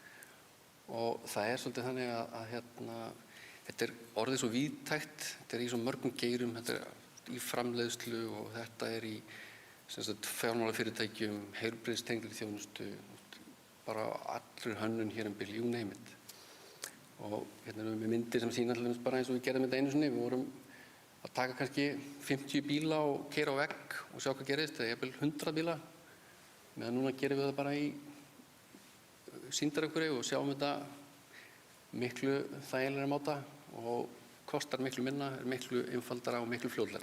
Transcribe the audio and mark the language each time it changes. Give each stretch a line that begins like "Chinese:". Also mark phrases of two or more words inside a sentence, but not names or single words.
Icelandic: Og það er svolítið þannig að þetta er orðið svo víðtækt, þetta er í svo mörgum geirum, þetta er í framleiðslu og þetta er í fjármálafyrirtækjum, heilbrigðistengdri þjónustu, bara allur hönnun hér bil,
English: you name it.
Icelandic: Og hérna erum við myndir sem sýna alltaf bara eins og við gerðum þetta einu sinni, við vorum að taka kannski 50 bíla og keyra á vegg og sjá hvað gerist, eða jafnvel 100 bíla, meðan núna gerum við það bara í sýndarökkuri og sjáum þetta miklu þægilegri máta og kostar miklu minna, er miklu einfaldara og miklu fljótlegra.